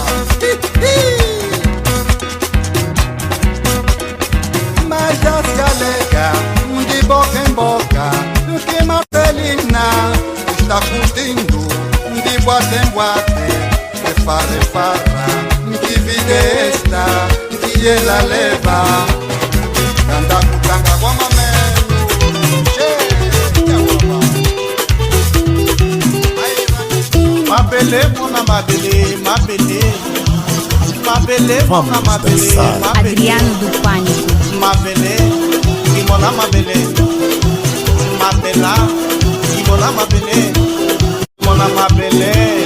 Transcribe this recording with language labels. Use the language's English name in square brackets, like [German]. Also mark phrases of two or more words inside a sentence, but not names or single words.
[Portuguese] Mas já se alega de boca em boca que Marcelina está curtindo de boate em boate, de farra em farra. Que vida é esta que ela leva? [Lingala] Anda kutanga kwa mamelo, mabele mona mabele, mabele mabele mona mabele, [Portuguese] Adriano do Pânico. [Lingala] Mabele, imona mabele, mabela, imona mabele, mona mabele.